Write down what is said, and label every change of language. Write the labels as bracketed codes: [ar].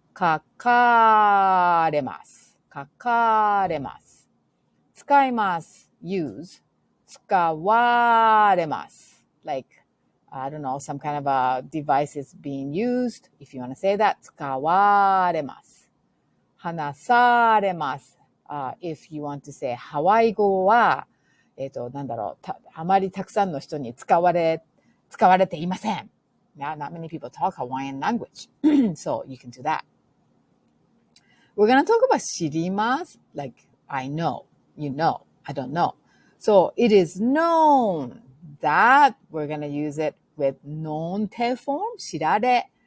[ja] 書かれます。書かれます。使います。 use 使われます。 [en] Like, I don't know, some kind of a device is being used. If you want to say that, 使われます。 [ja] 話されます。 [en] If you want to say [ja] ハワイ語は、なんだろう、あまりたくさんの人に使われていません。 [en] Now, not many people talk Hawaiian language, so you can do that. We're going to talk about 知ります, like I know, you know, I don't know. So it is known that we're going to use it with known te form, 知られ.